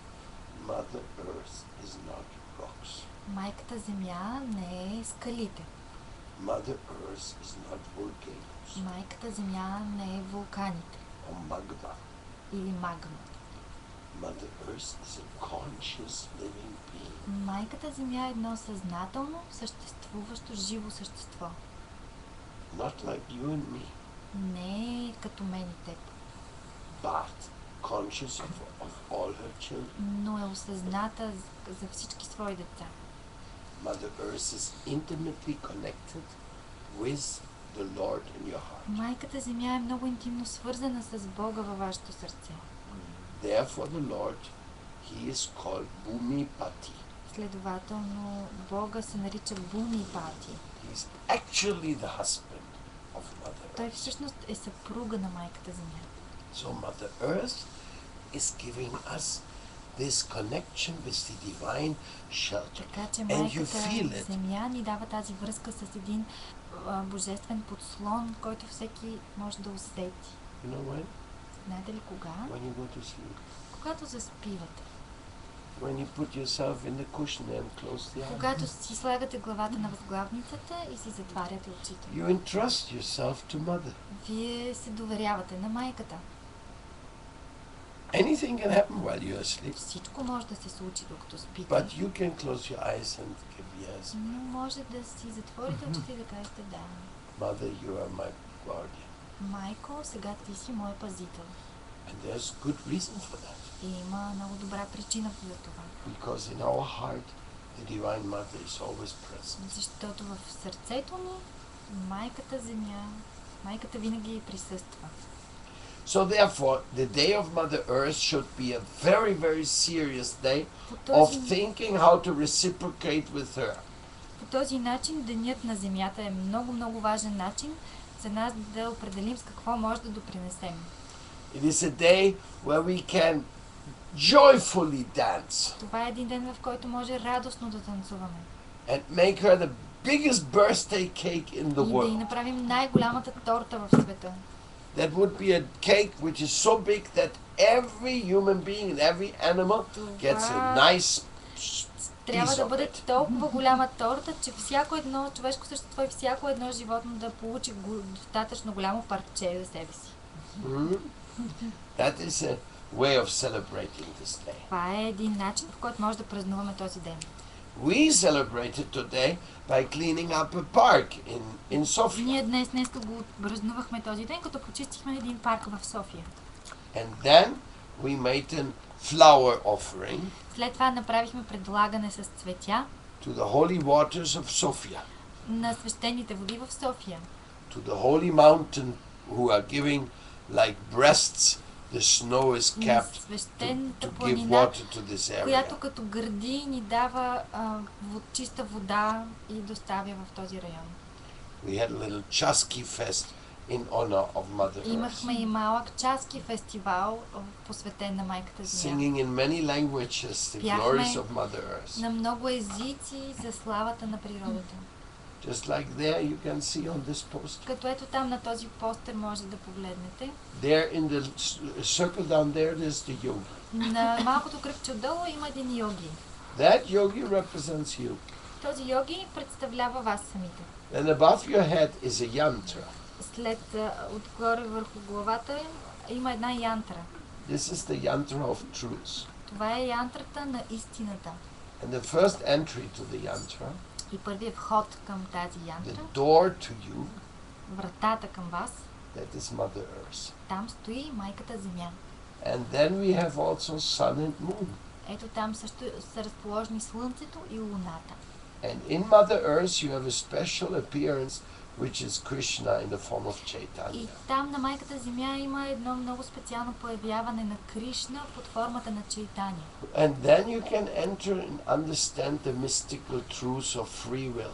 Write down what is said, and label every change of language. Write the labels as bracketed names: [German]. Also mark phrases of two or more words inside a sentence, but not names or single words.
[English] Mother Earth is not rocks. [Bulgarian] Майката Земя не е скалите. [English] Mother Earth is not volcanoes [Bulgarian] Майката Земя не е вулканите [English] or magma. [Bulgarian] или магмата. [English] Mother Earth is a conscious living being. [Bulgarian] Майката Земя е едно съзнателно, съществуващо живо същество. [English] Not like you and me. [Bulgarian] Не като мен и теб. [English] But conscious of all her children. [Bulgarian] Но е осъзната за всички свои деца. [English] Mother Earth is intimately connected with the Lord in your heart. [Bulgarian] Майката Земя е много интимно свързана с Бога във вашето сърце. [English] Therefore the Lord, he is called Bhumipati. [Bulgarian] Следователно, Бога се нарича Бумипати. [English] He is actually the husband of Mother Earth. [Bulgarian] Той всъщност е съпруга на майката Земя. [English] So Mother Earth is giving us this connection with the divine shelter. [Bulgarian] Така че [English] And you [Bulgarian] майката [English] feel it. [Bulgarian] Земя ни дава тази връзка с един божествен подслон, който всеки може да усети. [English] You know when? [Bulgarian] Знаете ли кога? [English] When you go to sleep. [Bulgarian] Когато заспивате. [English] When you put yourself in the cushion and close the eyes. [Bulgarian] Когато си слагате главата на възглавницата и си затваряте очите. [English] You entrust yourself to Mother. [Bulgarian] Вие се доверявате на майката. [English] Anything can happen while you are asleep. [Bulgarian] Всичко може да се случи докато спите. [English] But you can close your eyes and give yes. [Bulgarian] Но може да си затворите очите и да кажете да. [English] Mother, you are my guardian. [Bulgarian] Майко, сега ти си мой пазител. [English] And there's good reason for that. [Bulgarian] И има много добра причина за това. [English] Because in our heart, the Divine Mother is always present. [Bulgarian] Защото в сърцето ни майката Земя, майката винаги присъства. [English] So therefore, the day of Mother Earth should be a very, very serious day of thinking how to reciprocate with her. [Bulgarian] По този начин денят на Земята е много, много важен начин за нас да определим с какво може да допринесем. [English] It is a day where we can joyfully dance. [Bulgarian] Това е един ден, в който може радостно да танцуваме. [English] And make her the biggest birthday cake in the [Bulgarian] И да й [English] world. [Bulgarian] направим най-голямата торта в света. [English] That would be a cake which is so big that every human being and every animal gets a nice [Bulgarian] Трябва [English] piece [Bulgarian] да [English] of [Bulgarian] бъде [English] it. [Bulgarian] толкова голяма торта, че всяко едно човешко същество и всяко едно животно да получи достатъчно голямо парче за себе си. [English] That is a way of celebrating this day. [Bulgarian] Това е един начин, в който може да празнуваме този ден. [English] We celebrated today by cleaning up a park in Sofia. [Bulgarian] Ние днес го празнувахме този ден, като почистихме един парк в София. [English] And then we made a flower offering [Bulgarian] След това направихме предлагане с цветя [English] to the holy waters of Sofia, [Bulgarian] на свещените води в София. [English] to the holy mountain who are giving like breasts. The snow is kept to give water to this area. [Bulgarian] Която като гърди ни дава чиста вода и доставя в този район. [English] We had a little Chaski fest in honor of Mother Earth. [Bulgarian] Имахме и малък часки фестивал, посветен на майката Земя. [English] Singing in many languages the glories of Mother Earth. [Bulgarian] На много езици за славата на природата. [English] Just like there you can see on this poster. [Bulgarian] Като ето там на този постер може да погледнете. [English] There in the circle down there there's the yogi. [Bulgarian] На малкото кръгче отдолу има един йоги. [English] That yogi represents you. [Bulgarian] Този йоги представлява вас самите. [English] And above your head is a yantra. [Bulgarian] След отгоре върху главата има една янтра. [English] This is the yantra of truth. [Bulgarian] Това е янтрата на истината. [English] And the first entry to the yantra, [Bulgarian] и първият вход към тази янтра, [English] the door to you, [Bulgarian] вратата към вас, [English] that is Mother Earth. [Bulgarian] Там стои майката Земя. [English] And then we have also sun and moon. [Bulgarian] Ето там също са разположени Слънцето и Луната. [English] And in Mother Earth you have a special appearance which is Krishna in the form of Chaitanya. [Bulgarian] И там на майката Земя има едно много специално появяване на Кришна под формата на Чайтания. [English] And then you can enter and understand the mystical truths of free will.